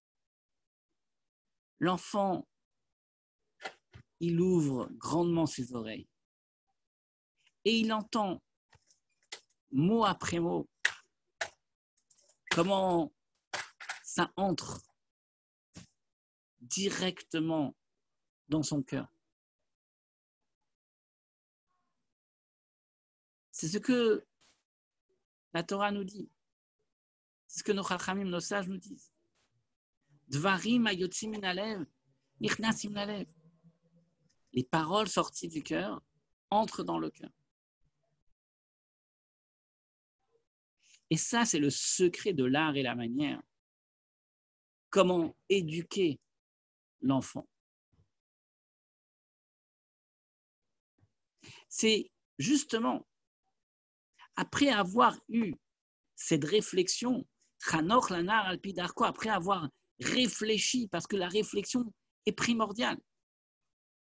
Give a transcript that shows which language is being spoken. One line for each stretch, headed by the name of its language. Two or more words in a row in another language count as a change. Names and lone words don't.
French: L'enfant, il ouvre grandement ses oreilles et il entend mot après mot comment ça entre directement dans son cœur. C'est ce que la Torah nous dit. C'est ce que nos chachamim, nos sages nous disent.
Hebrew: דברים היוצאים מן הלב נכנסים ללב.
French: Les paroles sorties du cœur entrent dans le cœur. Et ça, c'est le secret de l'art et la manière. Comment éduquer l'enfant. C'est justement après avoir eu cette réflexion,
Hebrew: חנוך לנער על פי דרכו,
French: après avoir réfléchi, parce que la réflexion est primordiale.